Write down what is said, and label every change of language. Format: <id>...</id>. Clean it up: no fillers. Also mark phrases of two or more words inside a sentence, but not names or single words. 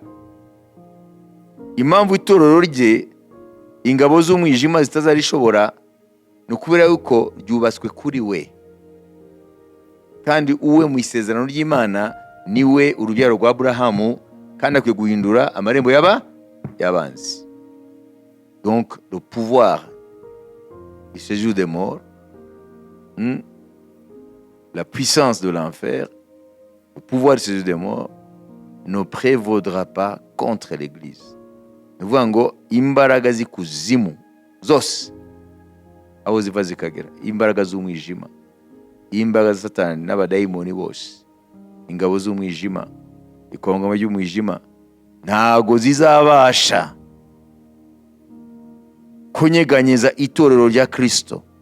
<rw>Impamvu itorero rye ingabo z'umwijima zitazarishobora ni ukubera yuko ryubatswe kuri we, kandi uwe mu isezerano ry'Imana niwe urubyaro rwa Aburahamu, kandi akwiye guhindura amarembo y'abanzi.</rw> <fr>Donc le pouvoir du séjour des morts, la puissance de l'enfer, le pouvoir du séjour des morts ne prévaudra pas contre l'église.</fr> <rw>Ni ukuvuga ngo imbaraga z'ikuzimu zose aho ziva zikagera, imbaraga z'umwijima, imbaraga za Satani n'abadayimoni bose, ingabo z'umwijima, ikomangoma ry'umwijima, ntago zizabasha kunyeganyeza itorero rya Kristo.</rw>